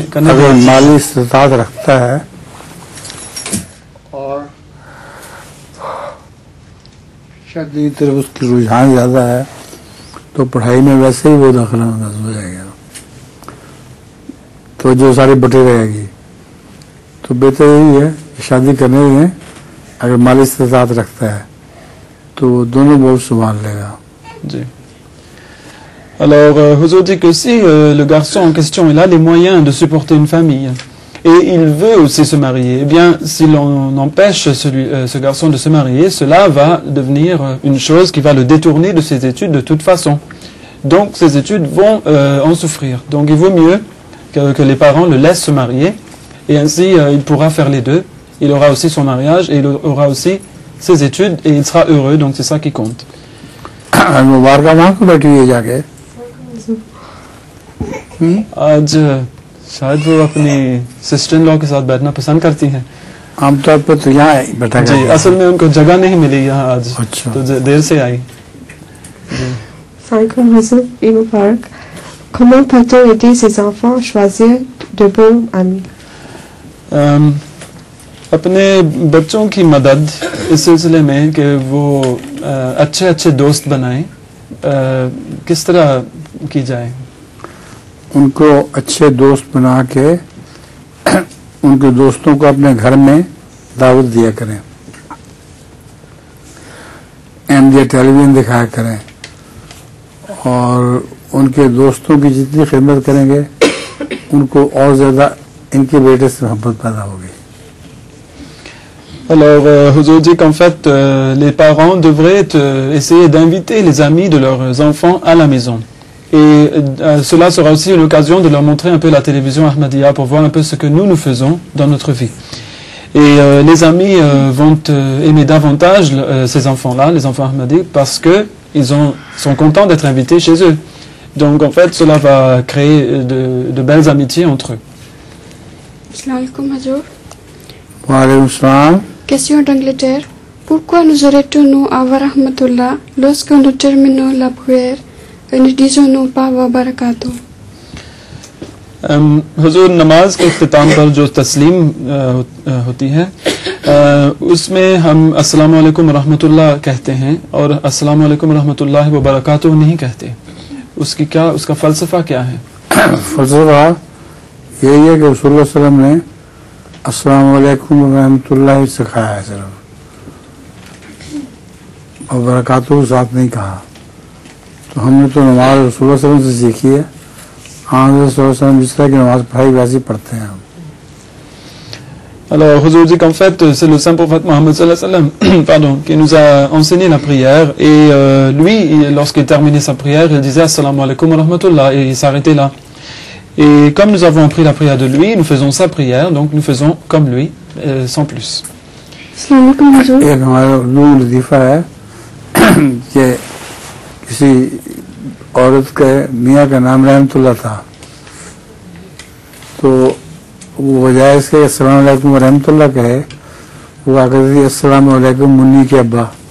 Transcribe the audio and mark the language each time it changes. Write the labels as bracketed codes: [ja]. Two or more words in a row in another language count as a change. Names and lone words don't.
[ur] اگر مالی استطاعت رکھتا ہے اور شادی کی طرف اس کی رجحان زیادہ ہے تو پڑھائی میں ویسے ہی وہ داخلہ ہو جائے گا، تو جو ساری بٹی رہے گی. تو بہتر یہی ہے کہ شادی کرنے میں اگر مالی استطاعت رکھتا ہے تو وہ دونوں بہت سنبھال لے گا. جی. [fr] Alors, Huzour dit que si le garçon en question il a les moyens de supporter une famille et il veut aussi se marier. Eh bien, si l'on empêche ce garçon de se marier, cela va devenir une chose qui va le détourner de ses études de toute façon. Donc, ses études vont en souffrir. Donc, il vaut mieux que les parents le laissent se marier, et ainsi, il pourra faire les deux. Il aura aussi son mariage, et il aura aussi ses études, et il sera heureux, donc c'est ça qui compte. [ur] آج شاید وہ اپنی [en] sister in law [ur] کے ساتھ بیٹھنا پسند کرتی ہیں. عام طور پر تو یہاں بیٹھا جی، اصل میں ان کو جگہ نہیں ملی یہاں آج، تو دیر سے آئی. [fr] Comment peut-on aider ses enfants à choisir de bons amis? [ur] اپنے بچوں کی مدد اس سلسلے میں کہ وہ اچھے اچھے دوست بنائیں، کس طرح کی جائے? ان کو اچھے دوست بنا کے ان کے دوستوں کو اپنے گھر میں دعوت دیا کریں، ایم جے ٹیلی ویژن دکھایا کریں، اور ان کے دوستوں کی جتنی خدمت کریں گے ان کو اور زیادہ ان کے بیٹے سے محبت پیدا ہوگی. [fr] Alors, Huzour dit qu'en fait, les parents devraient essayer d'inviter les amis de leurs enfants à la maison. Et cela sera aussi une occasion de leur montrer un peu la télévision Ahmadiyya pour voir un peu ce que nous faisons dans notre vie. Et les amis vont aimer davantage ces enfants-là, les enfants Ahmadis, parce qu'ils sont contents d'être invités chez eux. Donc en fait, cela va créer de belles amitiés entre eux. [ar] السلام عليكم حضور. وعليكم السلام. [fr] Question d'Angleterre. Pourquoi nous arrêtons-nous à [ar] ورحمة الله [fr] lorsque nous terminons la prière et ne disons-nous pas [ar] وبركاته? [ur] حضور نماز کے اختتام پر جو تسلیم ہوتی ہے اس میں ہم [ar] السلام عليكم رحمة الله [ur] کہتے ہیں اور [ar] السلام عليكم رحمة الله وبركاته [ur] نہیں کہتے. اس کا فلسفہ کیا ہے? فلسفہ یہی ہے کہ [ar] رسول الله صلى الله عليه وسلم [ur] نے [ar] السلام عليكم رحمة الله [ur] سکھایا ہے صرف، اور برکاتہ ساتھ نہیں کہا. تو ہم نے تو نماز [ar] رسول الله صلى الله عليه وسلم [ur] سے سیکھی ہے، جس طرح کی نماز پڑھائی ویسی پڑھتے ہیں ہم. [fr] Alors, Huzour dit qu'en fait, c'est le saint prophète Mohammed [ar] صلى الله عليه وسلم, [fr] pardon, qui nous a enseigné la prière, et lui, lorsqu'il terminait sa prière, il disait [ar] السلام عليكم ورحمة الله, [fr] et il s'arrêtait là. Et comme nous avons appris la prière de lui, nous faisons sa prière, donc nous faisons comme lui, sans plus. [ur] ایک ہمارا لطیفہ ہے کہ کسی عورت کے میاں کا نام رحمت اللہ تھا، تو وہ بجائے اس کے [ar] السلام عليكم رحمة الله [ur] کہے، وہ آ کر تھی [ar] السلام عليكم [ur] منی کے ابا.